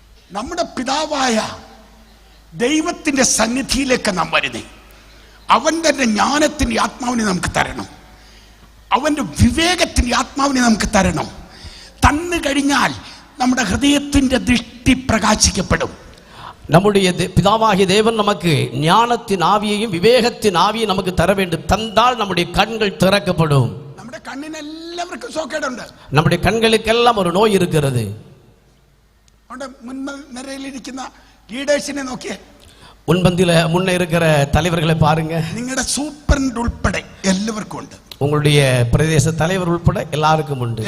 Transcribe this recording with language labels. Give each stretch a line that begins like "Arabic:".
Malayalam: നമ്മുടെ പിതാവായ ദൈവത്തിന്റെ സന്നിധിയിലേക്ക് നാം വരുന്നേ, അവന്റെ ജ്ഞാനത്തിന്റെ ആത്മാവിനെ നമുക്ക് തരണം, അവന്റെ വിവേകത്തിന്റെ ആത്മാവിനെ നമുക്ക് തരണം. തന്നു കഴിഞ്ഞാൽ നമ്മുടെ ഹൃദയത്തിന്റെ ദൃഷ്ടി പ്രകാശിക്കപ്പെടും.
Tamil: நம்முடைய பிதாவாகிய தேவன் நமக்கு ஞானத்தின் ஆவியையும் விவேகத்தின் ஆவியை நமக்கு தர வேண்டும். தந்தால் நம்முடைய கண்கள் திறக்கப்படும்.
Malayalam: നമ്മുടെ കണ്ണിന് എല്ലാവർക്കും സോക്കേടുണ്ട്,
Tamil: நம்முடைய கண்களுக்கெல்லாம் ஒரு நோய் இருக்கிறது.
Malayalam: അവിടെ മുൻനിരയിലിരിക്കുന്ന ലീഡേഴ്സിനെ നോക്കിയേ,
Tamil: முன்பந்தில முன்ன இருக்கிற தலைவர்களை பாருங்க.
Malayalam: നിങ്ങളുടെ സൂപ്രണ്ട് ഉൾപ്പെടെ എല്ലാവർക്കും ഉണ്ട്,
Tamil: உங்களுடைய பிரதேச தலைவர் உൾപ്പെടെ எல்லாருக்கும் உண்டு,